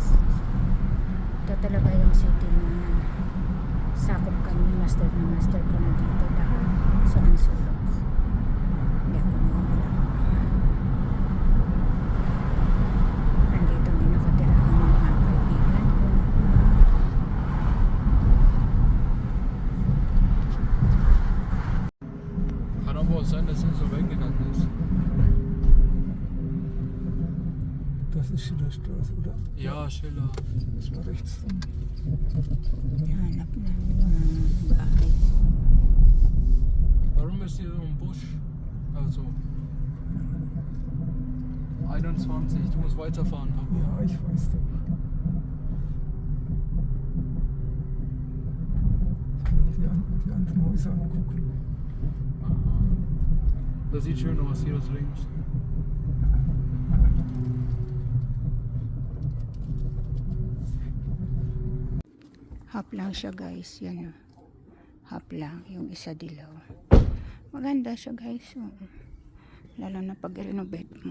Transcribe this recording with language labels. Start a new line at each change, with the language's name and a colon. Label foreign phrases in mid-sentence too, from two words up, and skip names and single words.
Filipino: Ito talaga yung city na sakop kami. Master ko na dito lahat. Saan sulok. Hindi ako mawawala. Nandito din nakatira ang mga kaibigan ko.
German: Kann aber auch sein, dass er so weggegangen ist. Das ist Schillerstraße, oder? Ja, Schiller. Das war rechts dran.
Filipino: Hanap na yung bahay.
German: Warum ist hier so ein Busch? Also 21, du musst weiterfahren, Papa. Ja, ich weiß doch. Ich will die anderen Häuser angucken. Aha. Das sieht schön aus, hier das links.
Filipino: Half lang siya guys, yan o. Half lang, yung isa dilaw. Maganda siya guys. Oo. Lalo na pag renovate mo.